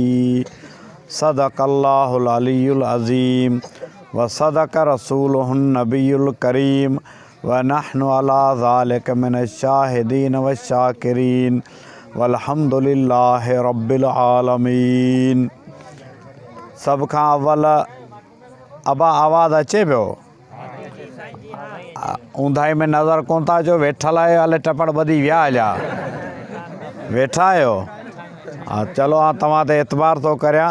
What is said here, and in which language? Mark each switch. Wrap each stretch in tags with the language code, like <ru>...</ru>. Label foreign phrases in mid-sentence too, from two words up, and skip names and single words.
<ar>صدق الله العلي العظيم وصدق رسوله النبي الكريم ونحن على ذلك من الشاهدين والشاكرين والحمد لله رب العالمين.</ar> <sd>सब खां अव्वल अबा आवाज़ अचे पियो? ऊंधाई में नज़र कोन था अचो, वेठल आहियो हले टपड़ ॿधी विया हलिया? वेठा आहियो? हा चलो, हा तव्हां ते एतबार थो करियां।</sd>